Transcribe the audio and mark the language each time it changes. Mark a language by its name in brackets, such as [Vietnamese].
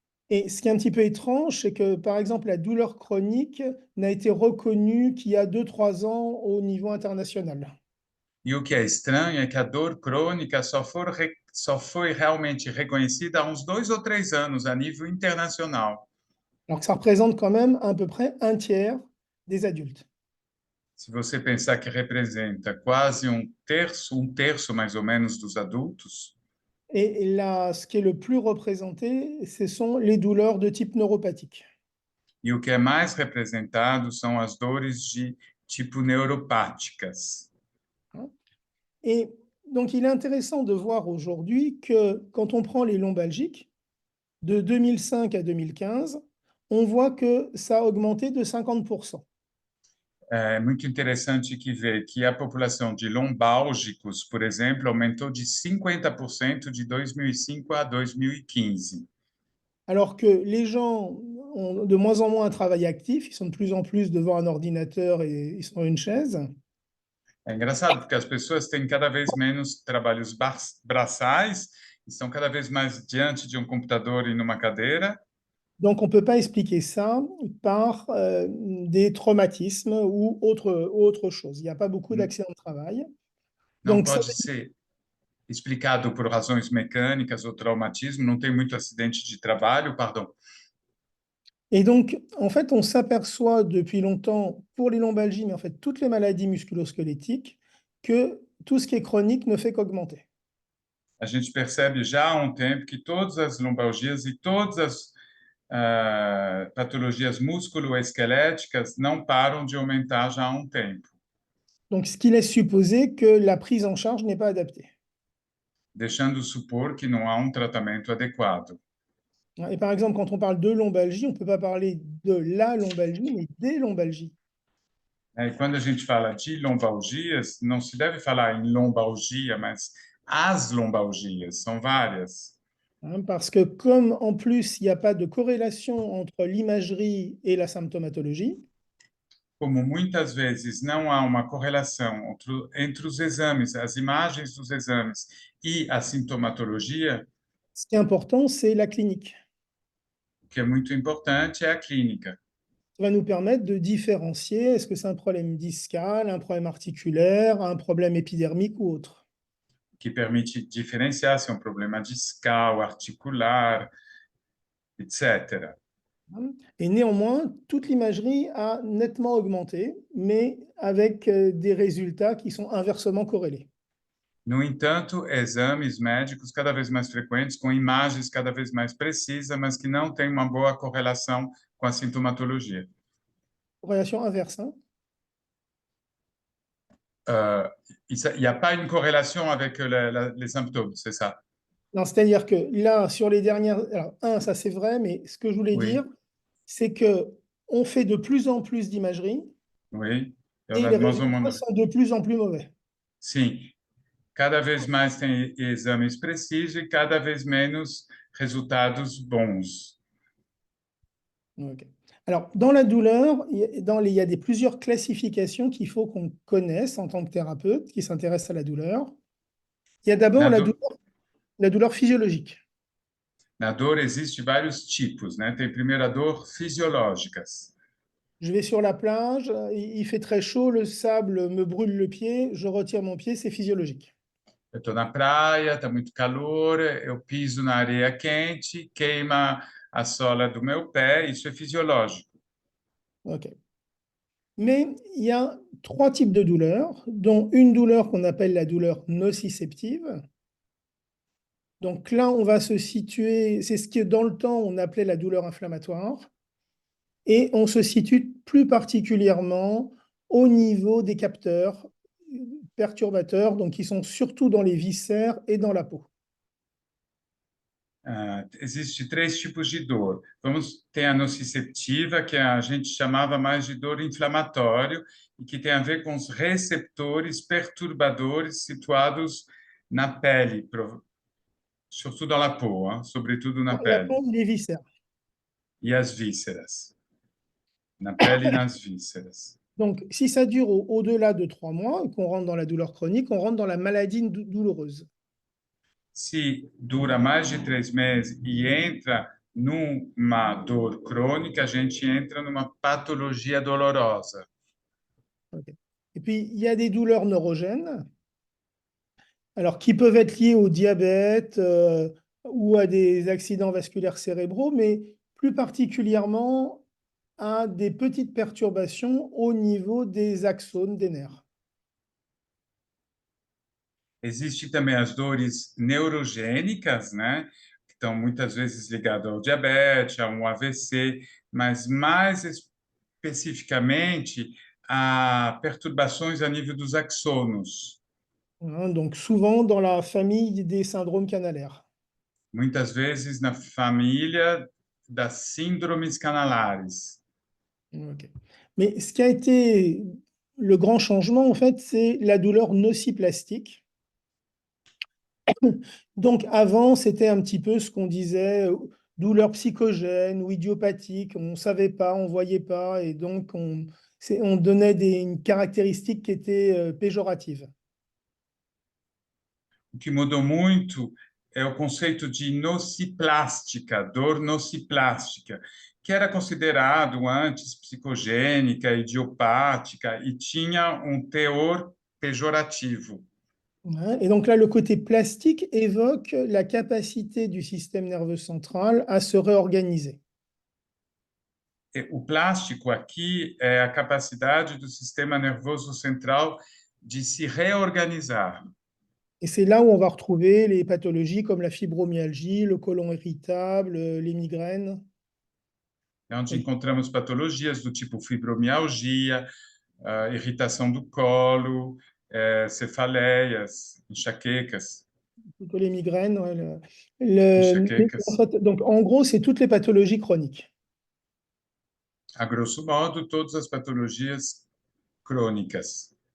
[French] Et ce qui est un petit peu étrange, c'est que, par exemple, la douleur chronique n'a été reconnue qu'il y a 2-3 ans au niveau international. [Portuguese] E o que é estranho é que a dor crônica só foi realmente reconhecida há uns 2 ou 3 anos a nível internacional. [French] Alors que ça représente quand même à peu près un tiers des adultes. [Portuguese] Se você pensar que representa quase um terço mais ou menos dos adultos, [French] Et là, ce qui est le plus représenté, ce sont les douleurs de type neuropathique. [Portuguese] e o que é mais representado são as dores de tipo neuropáticas. Hein. [French] Et donc, il est intéressant de voir aujourd'hui que quand on prend les lombalgiques, de 2005 à 2015, on voit que ça a augmenté de 50%. [Portuguese] É muito interessante que ver que a população de lombálgicos, por exemplo, aumentou de 50% de 2005 a 2015. [French] Alors que les gens ont de moins en moins un travail actif, ils sont de plus en plus devant un ordinateur et ils sont dans une chaise. [Portuguese] É engraçado, porque as pessoas têm cada vez menos trabalhos braçais, estão cada vez mais diante de um computador e numa cadeira. [French] Donc, on ne peut pas expliquer ça par des traumatismes ou autre chose. Il n'y a pas beaucoup N- d'accidents de travail. [Portuguese] Não [French] Donc, ça [Portuguese] pode ser explicado por razões mecânicas ou traumatismo, não tem muito acidente de trabalho, pardon. [French] Et donc, en fait, on s'aperçoit depuis longtemps, pour les lombalgies, mais en fait, toutes les maladies musculo-squelettiques, que tout ce qui est chronique ne fait qu'augmenter. [Portuguese] A gente percebe já há um tempo que todas as lombalgias e todas as patologias musculoesqueléticas não param de aumentar já há um tempo, [French] Donc, ce qui laisse supposer que la prise en charge n'est pas adaptée. [Portuguese] deixando supor que não há um tratamento adequado. [French] Et par exemple, quand on parle de lombalgie, on ne peut pas parler de la lombalgie, mais des lombalgies. [Portuguese] E quando a gente fala de lombalgias, não se deve falar em lombalgia, mas as lombalgias, são várias. [French] Hein, parce que comme en plus, il n'y a pas de corrélation entre l'imagerie et la symptomatologie, [Portuguese] Como muitas vezes não há uma correlação entre os exames, as imagens dos exames e a sintomatologia, [French] ce qui est important, c'est la clinique. [Portuguese] o que é muito importante é a clínica, [French] Ça va nous permettre de différencier, est-ce que c'est un problème discal, un problème articulaire, un problème épidermique ou autre. [Portuguese] que permite diferenciar se é um problema discal, articular, etc. Hein. [French] Et néanmoins, toute l'imagerie a nettement augmenté, mais avec des résultats qui sont inversement corrélés. [Portuguese] No entanto, exames médicos cada vez mais frequentes, com imagens cada vez mais precisas, mas que não têm uma boa correlação com a sintomatologia. [French] Corrélation inverse. Hein. Il n'y a pas une corrélation avec les symptômes, c'est ça? Non, c'est-à-dire que là, sur les dernières... Alors, ça c'est vrai, mais ce que je voulais Oui, dire, c'est qu'on fait de plus en plus d'imagerie oui. et les résultats sont de plus en plus mauvais. [Portuguese] Sim, cada vez mais tem exames precisos e cada vez menos resultados bons. Okay. [French] Alors, dans la douleur, il y a plusieurs classifications qu'il faut qu'on connaisse en tant que thérapeute qui s'intéresse à la douleur. Il y a d'abord la douleur physiologique. [Portuguese] Na dor existe vários tipos, né? Tem primeiro a dor fisiológicas. [French] Je vais sur la plage, il fait très chaud, le sable me brûle le pied, je retire mon pied, c'est physiologique. [Portuguese] Eu estou na praia, está muito calor, eu piso na areia quente, queima a sola do meu pé, isso é fisiológico. Ok. [French] Mais il y a trois types de douleurs, dont une douleur qu'on appelle la douleur nociceptive. Donc là, on va se situer, c'est ce que dans le temps on appelait la douleur inflammatoire. Et on se situe plus particulièrement au niveau des capteurs perturbateurs, donc qui sont surtout dans les viscères et dans la peau. [Portuguese] Existe 3 tipos de dor. Ter a nociceptiva, que a gente chamava mais de dor inflamatório, e que tem a ver com os receptores perturbadores situados na pele, [French] surtout dans la peau, hein, [Portuguese] sobretudo na [French] La [Portuguese] pele. [French] peau, les viscères. [Portuguese] E as vísceras. Na pele e nas vísceras. [French] Donc, si ça dure au-delà de 3 mois et qu'on rentre dans la douleur chronique, on rentre dans la maladie douloureuse. [Portuguese] Se dura mais de 3 meses e entra numa dor crônica, a gente entra numa patologia dolorosa. [French] Okay. Et puis, il y a des douleurs neurogènes. alors qui peuvent être liés au diabète ou à des accidents vasculaires cérébraux, mais plus particulièrement à des petites perturbations au niveau des axones des nerfs. [Portuguese] Existem também as dores neurogênicas, né? Que estão muitas vezes ligadas ao diabetes, a um AVC, mas mais especificamente a perturbações a nível dos axônios. [French] Hein, donc souvent dans la famille des syndromes canalaires. [Portuguese] Muitas vezes na família das síndromes canalares. Ok. [French] Mais ce qui a été le grand changement, en fait, c'est la douleur nociplastique. Donc avant, c'était un petit peu ce qu'on disait, douleur psychogène ou idiopathique. On ne savait pas, on ne voyait pas, et donc on donnait une caractéristique qui était péjorative. [Portuguese] O que mudou muito é o conceito de nociplástica, dor nociplástica, que era considerado antes psicogênica, idiopática e tinha um teor pejorativo. Hein. [French] Et donc là, le côté plastique évoque la capacité du système nerveux central à se réorganiser. [Portuguese] O plástico aqui é a capacidade do sistema nervoso central de se reorganizar. [French] Et c'est là où on va retrouver les pathologies comme la fibromyalgie, le côlon irritable, les migraines. [Portuguese] É onde encontramos patologias do tipo fibromialgia, irritação do colo, cefaleias, enxaquecas. [French] Plutôt les migraines. Ouais, [Portuguese] Enxaquecas. [French] en fait, donc, en gros, c'est toutes les pathologies chroniques. [Portuguese] A grosso modo, todas as patologias crônicas.